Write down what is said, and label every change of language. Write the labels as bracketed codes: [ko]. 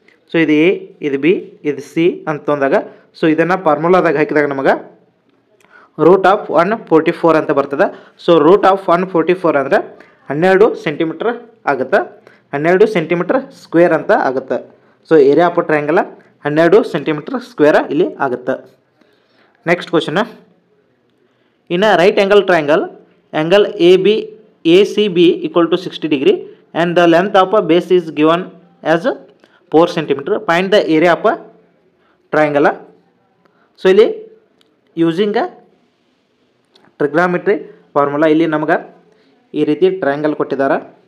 [kn] So ಇದು A, ಇದು B, ಇದು ಸಿ ಅಂತಂದಾಗ ಸೊ ಇದನ್ನು ಫಾರ್ಮುಲಾದಾಗ ಹಾಕಿದಾಗ ನಮಗೆ √144 ಅಂತ ಬರ್ತದೆ. ಸೊ √144 ಅಂದರೆ 12 ಸೆಂಟಿಮೀಟರ್ ಆಗುತ್ತೆ, 12 ಸೆಂಟಿಮೀಟರ್ ಸ್ಕ್ವೇರ್ ಅಂತ ಆಗುತ್ತೆ. So area of triangle 12 centimetre square ಇಲ್ಲಿ ಆಗುತ್ತೆ. [en] Next question, in a right angle triangle angle ACB equal to 60 degree and the length of a base is given as 4 cm. Find the area of a triangle. [kn] So ಇಲ್ಲಿ using trigonometry formula ಇಲ್ಲಿ ನಮಗೆ ಈ ರೀತಿ triangle ಕೊಟ್ಟಿದ್ದಾರೆ.